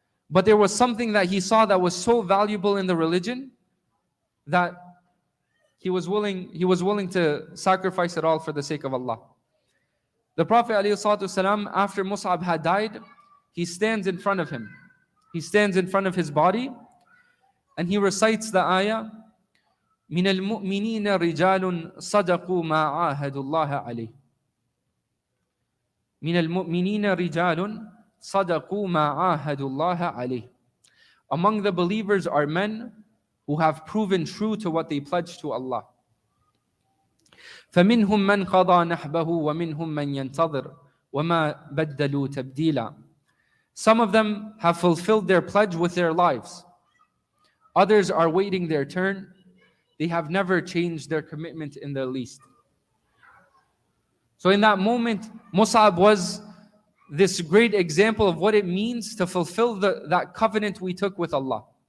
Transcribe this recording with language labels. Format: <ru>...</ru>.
<en>But there was something that he saw that was so valuable in the religion that he was willing to sacrifice it all for the sake of Allah. The Prophet ﷺ, after Mus'ab had died, he stands in front of him. He stands in front of his body and he recites the ayah,</en> <ar>من المؤمنين رجال صدقوا ما عاهدوا الله عليه. من المؤمنين رجال صدقوا ما عاهدوا الله عليه.</ar> <en>Among the believers are men who have proven true to what they pledged to Allah.</en> <ar>فمنهم من قضى نحبه ومنهم من ينتظر وما بدلوا تبديلا.</ar> <en>Some of them have fulfilled their pledge with their lives. Others are waiting their turn. They have never changed their commitment in the least. So in that moment, Mus'ab was this great example of what it means to fulfill that covenant we took with Allah.</en>